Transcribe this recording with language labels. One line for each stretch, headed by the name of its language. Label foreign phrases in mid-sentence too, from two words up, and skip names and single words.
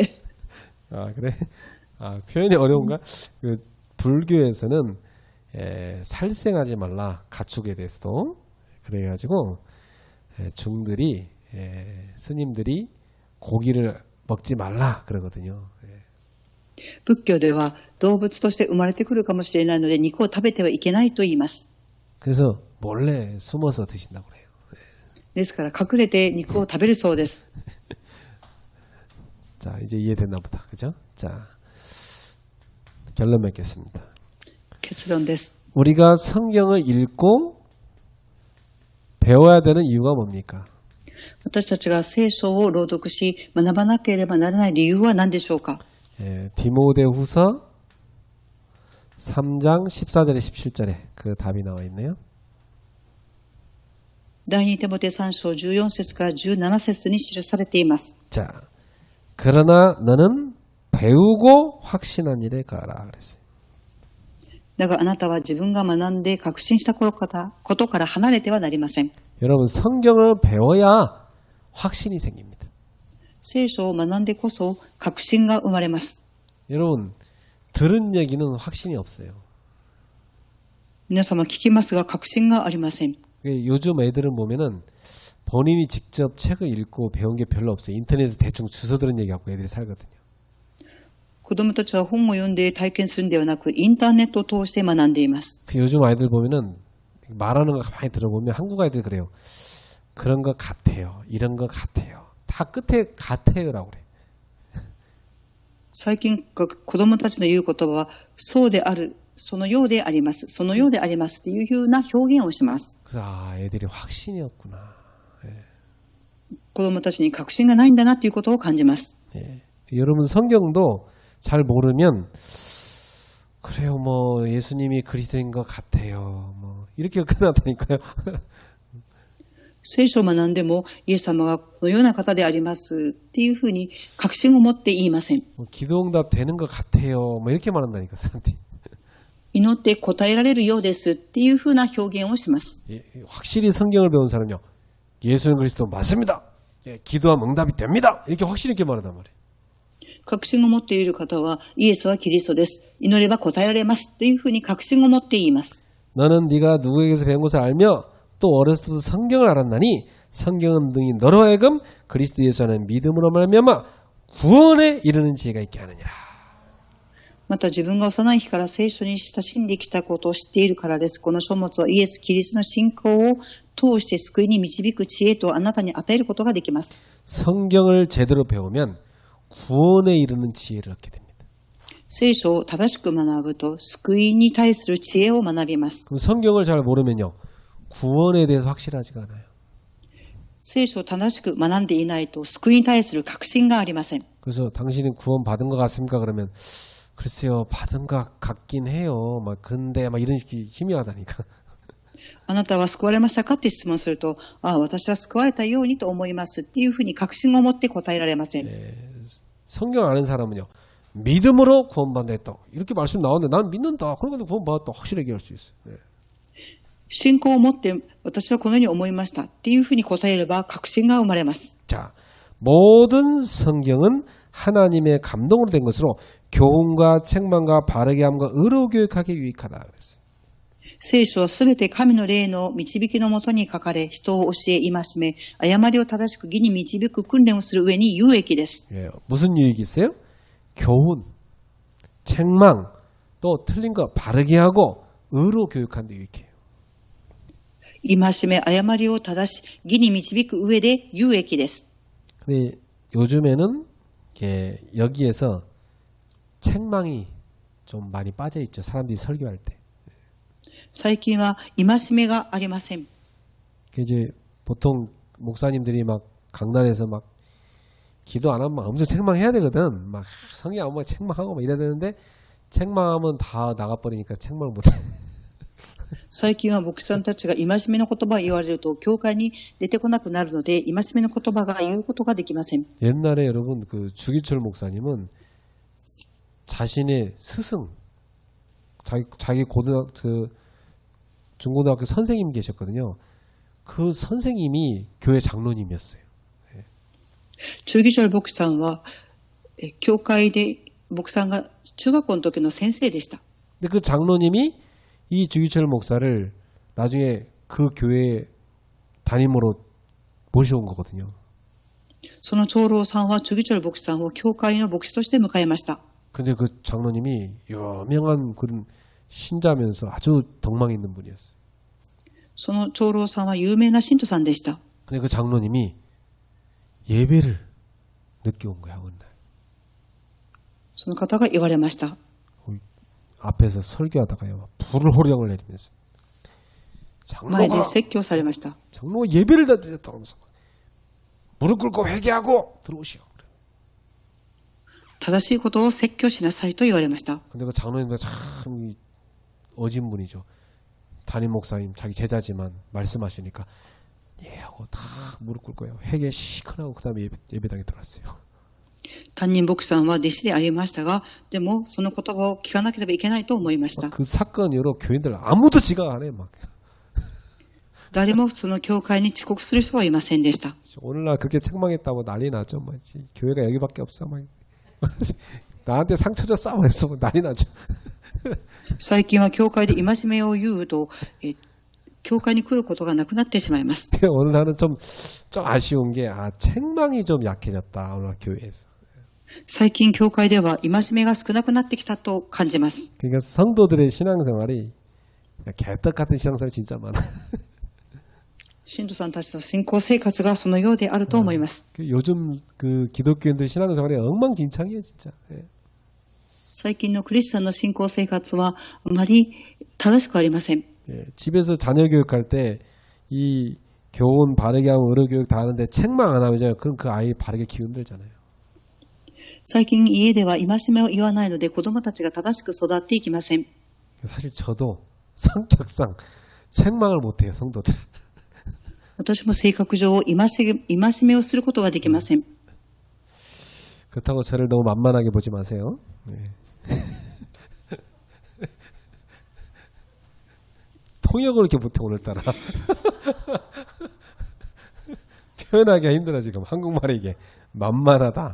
Korean: 아, 그래? 아, 표현이 어려운가? 그 불교에서는 살생하지 말라, 가축에 대해서도. 그래가지고 중들이 스님들이 고기를 먹지 말라 그러거든요.
Japanese: 仏教では動物として生まれてくるかもしれないので肉を食べてはいけないと言います。
Korean: 그래서 몰래 숨어서 드신다고 그래요.
Japanese: ですから隠れて肉を食べるそうです。
Korean: 자, 이제 이해됐나 보다. 그죠? 자, 결론 맺겠습니다.
Japanese: 結論です。
Korean: 우리가 성경을 읽고 배워야 되는 이유가 뭡니까?
Japanese: 私たちが聖書を朗読し学ばなければならない理由は何でしょうか。
Korean: 디모데후서 3장 14절에 17절에 그 답이 나와 있네요.
Japanese: 第二テモテ3章14節から17節に記されています。
Korean: 자, 그러나 너는 배우고 확신한 일에 가라 그랬어요.
Japanese: だがあなたは自分が学んで確信したことから離れてはなりません。
Korean: 여러분 성경을 배워야 확신이 생깁니다.
Japanese: 聖書を学んでこそ確信が生まれます。
Korean: 여러분 들은 얘기는 확신이 없어요.
Japanese: 皆様聞きますが確信がありません。
Korean: 요즘 애들은 보면은 본인이 직접 책을 읽고 배운 게 별로 없어요. 인터넷에서 대충 주워 들은 얘기 갖고 애들이 살거든요.
Japanese: 子供たちは本を読んで体験するんではなくインターネットを通して学んでいます。
Korean: 요즘 아이들 보면은 말하는 거 가만히 들어보면 한국 아이들 그래요. 그런 것 같아요. 이런 것 같아요. 다 끝에 같아요라고 그래.
Japanese: 最近子供たちの言う言葉はそうである、そのようであります、そのようでありますというふうな表現をします。
Korean: 그래서 애들이 확신이 없구나.
Japanese: 子供たちに確信がないんだなということを感じます。
Korean: 여러분 성경도 잘 모르면 그래요. 뭐 예수님이 그리스도인 것 같아요. 뭐 이렇게 끝났다니까요.
Japanese: 聖書を学んでもイエス様がこのような方でありますっていうふうに確信を持って言いません。
Korean: 기도응답 되는 것 같아요. 뭐 이렇게 말한다니까 사람들이.
Japanese: 祈って答えられるようですっていうふうな表現をします。
Korean: 확실히 성경을 배운 사람은요. 예수는 그리스도 맞습니다. 기도하면 응답이 됩니다. 이렇게 확실히 있게 말한단 말이에요.
Japanese: 確信を持っている方はイエスはキリストです。祈れば答えられますというふうに確信を持って言います。
Korean: 너는 네가 누구에게서 배운 것을 알며 또 어렸을 때도 성경을 알았나니 성경은 능히 너로 하여금 그리스도 예수 안에 믿음으로 말미암아 구원에 이르는 지혜가 있게 하느니라.
Japanese: また自分が幼い日から聖書に親しんできたことを知っているからです。この書物はイエス・キリストの信仰を通して救いに導く知恵とあなたに与えることができます。
Korean: 성경을 제대로 배우면 구원에 이르는 지혜를 얻게 됩니다.
Japanese: 聖書を正しく学ぶと救いに対する知恵を学びます。
Korean: 그럼 성경을 잘 모르면요. 구원에 대해서 확실하지가 않아요.
Japanese: 聖書を正しく学んでいないと救いに対する確信がありません。
Korean: 그래서 당신이 구원 받은 것 같습니까? 그러면 글쎄요. 받은 것 같긴 해요. 막 근데 막 이런 식이 희미하다니까.
Japanese: あなたは救われましたかって質問すると、私は救われたようにと思いますっていうふうに確信を持って答えられません。
Korean: 성경 아는 사람은요. 믿음으로 구원받는다 했다. 이렇게 말씀 나오는데 난 믿는다. 그러니까 구원받았다. 확실히 얘기할 수 있어요. 네.
Japanese: 信仰を持って私はこのように思いましたっていうふうに答えれば確信が生まれます。
Korean: 자, 모든 성경은 하나님의 감동으로 된 것으로 교훈과 책망과 바르게 함과 의로 교육하게 유익하다 그랬어요.
Japanese: 聖書はすべて神の霊の導きのもとに書かれ、人を教え、戒め、誤りを正しく義に導く訓練をする上に有益です。
Korean: 예, 무슨 유익이 있어요? 교훈, 책망, 또 틀린 거 바르게 하고 의로 교육하는 데 유익해요.
Japanese: 戒め、誤りを正し、義に導く上で有益です。
Korean: 근데 요즘에는 여기에서 책망이 좀 많이 빠져 있죠. 사람들이 설교할 때.
Japanese: 最近は戒めがありません。
Korean: 이제 보통 목사님들이 막 강단에서 막 기도 안 하면 막 엄청 책망해야 되거든. 막 성경 안 보고 책망하고 막 이래야 되는데 책망하면 다 나가버리니까 책망을 못해.
Japanese: 最近は牧師さんたちが戒めの言葉を言われると、教会に出てこなくなるので、戒めの言葉が言うことができません。
Korean: 옛날에 여러분 그 주기철 목사님은 자신의 스승, 자기 그 중고등학교 선생님 계셨거든요. 그 선생님이 교회 장로님이었어요.
Japanese: 中義長牧師さんは、教会で牧さんが中学校の時の先生でした。
Korean: 근데 그 장로님이 이 주기철 목사를 나중에 그 교회 담임으로 모셔온 거거든요.
Japanese: その長老さんは中義長牧師さんを教会の牧師として迎えました。
Korean: 근데 그 장로님이 유명한 그런 신자면서 아주 덕망 있는 분이었어요.
Japanese: その長老さんは有名な信徒さんでした。
Korean: 근데 그 장로님이 예배를 늦게 온 거야, 어느 날.
Japanese: その方が言われました。
Korean: 앞에서 설교하다가요, 불을 호령을 내리면서
Japanese: 前で
Korean: 장로가
Japanese: 説教されました。
Korean: 장로가 예배를 다 드렸다고 하면서 무릎 꿇고 회개하고 들어오시오.
Japanese: 正しいことを説教しなさいと言われました。
Korean: 근데 그 장로님도 참 어진 분이죠. 담임 목사님 자기 제자지만 말씀하시니까 예 하고 다 무릎 꿇고요. 회개 시큰하고 그 다음에 예배당에 들어왔어요.
Japanese: 担任牧師さんは弟子でありましたが、でもその言葉を聞かなければいけないと思いました。
Korean: 그 사건 이후로 교인들 아무도 지각 안 해. 막
Japanese: 誰もその教会に遅刻する人はいませんでした。
Korean: 오늘날 그렇게 책망했다고 난리 나죠. 뭐 교회가 여기밖에 없어. 막 나한테 상처 줬어. 막 해서 난리 나죠.
Japanese: 最近は教会で戒めを言うと、教会に来ることがなくなってしまいます。
Korean: 오늘 나는 좀 아쉬운 게 책망이 좀 약해졌다. 오늘 교회에서.
Japanese: 最近教会では戒めが少なくなってきたと感じます。
Korean: 그러니까 성도들의 신앙생활이 개떡 같은 신앙생활 진짜 많아.
Japanese: 信徒さんたちの信仰生活がそのようであると思います。
Korean: 요즘 그 기독교인들 신앙생활이 엉망진창이에요, 진짜. 예.
Japanese: 最近のクリスチャンの信仰生活はあまり正しくありません。
Korean: 예, 집에서 자녀 교육할 때 이 교훈 바르게 하고 의료 교육 다 하는데 책망 안 하면 그럼 그 아이 바르게 키운들잖아요.
Japanese: 最近家では戒めを言わないので子供たちが正しく育っていきません。
Korean: 사실 저도 성격상 책망을 못 해요, 성도들.
Japanese: 私も性格上戒めをすることができません。
Korean: 그렇다고 저를 너무 만만하게 보지 마세요. 네. 통역을 이렇게 못해 오늘따라. 표현하기가 힘들어 지금 한국말에 이게 만만하다.